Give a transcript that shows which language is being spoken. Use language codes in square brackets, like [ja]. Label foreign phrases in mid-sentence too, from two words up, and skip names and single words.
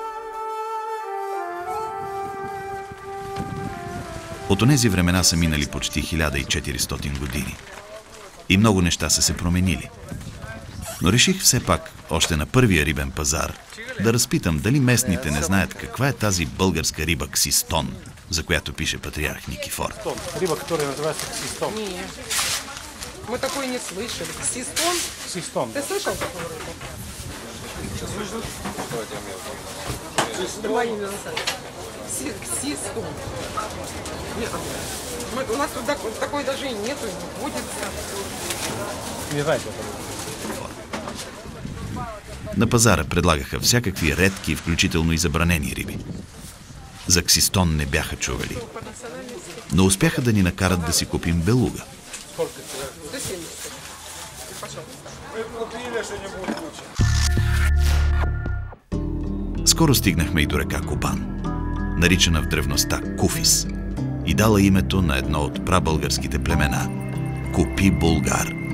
[bg] От онези времена са минали почти 1400 години. И много неща са се променили. Но реших все пак, още на първия рибен пазар, да разпитам дали местните не знаят каква е тази българска риба ксистон, за която пише патриарх Никифор. [ru] Риба, которая называется ксистон. Нет. Мы такой не слышали. Ксистон? Ксистон. Ты слышал такую рыбу? Ксистон. Нет. У нас тут такой даже и нету, не водится. Не знаете. [bg] На пазара предлагаха всякакви редки, включително и забранени риби. За ксистон не бяха чували, но успяха да ни накарат да си купим белуга. Скоро стигнахме и до река Кубан, наричана в древността Куфис, и дала името на едно от прабългарските племена – Купи Булгар.